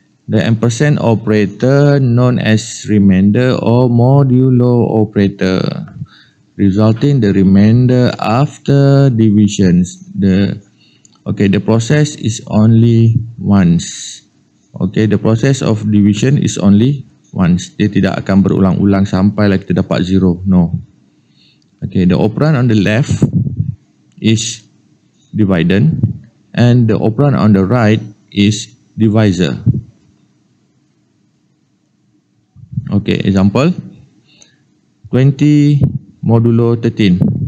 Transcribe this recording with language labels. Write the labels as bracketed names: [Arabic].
[English] The ampersand operator known as remainder or modulo operator, resulting the remainder after divisions. The process is only once. Okay, the process of division is only once. [Malay] Dia tidak akan berulang-ulang sampai kita dapat 0. [English] No. Okay, the operand on the left is dividend and the operand on the right is divisor. Okay, example 20 modulo 13.